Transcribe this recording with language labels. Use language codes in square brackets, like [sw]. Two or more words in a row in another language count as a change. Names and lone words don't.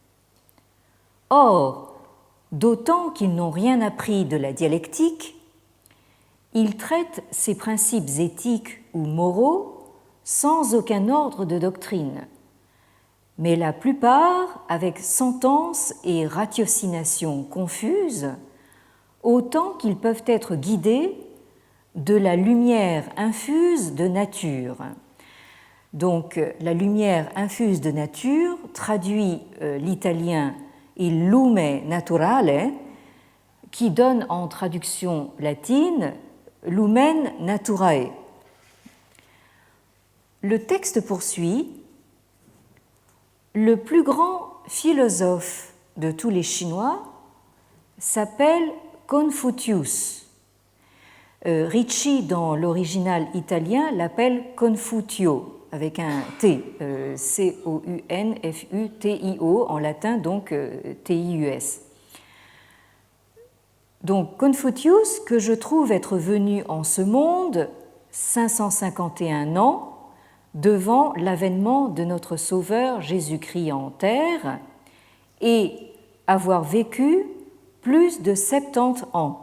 [fr] Or, d'autant qu'ils n'ont rien appris de la dialectique, ils traitent ces principes éthiques ou moraux sans aucun ordre de doctrine, mais la plupart avec sentences et ratiocinations confuses, autant qu'ils peuvent être guidés de la lumière infuse de nature. Donc, la lumière infuse de nature traduit l'italien [it] il lume naturale, [fr] qui donne en traduction latine [la] lumen naturae. [fr] Le texte poursuit: le plus grand philosophe de tous les Chinois s'appelle Confucius. Ricci, dans l'original italien, l'appelle Confutio, avec un T, C-O-U-N-F-U-T-I-O, en latin, donc T-I-U-S. Donc Confucius, que je trouve être venu en ce monde 551 ans devant l'avènement de notre Sauveur Jésus-Christ en terre et avoir vécu plus de 70 ans.